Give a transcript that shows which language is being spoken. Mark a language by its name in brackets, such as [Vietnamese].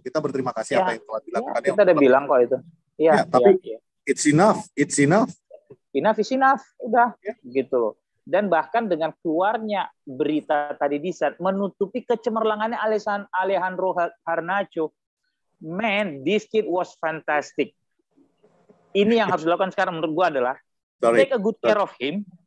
[Indonesian] Kita berterima kasih apa yang telah dilakukan. Kita udah bilang kok itu. Tapi [English] it's enough. Enough is enough. [Indonesian] Udah gitu loh. Dan bahkan dengan keluarnya berita tadi di saat menutupi kecemerlangannya Alejandro Garnacho. [English] Man, this kid was fantastic. [Indonesian] Ini yang harus dilakukan sekarang menurut gua adalah [English] take a good care of him.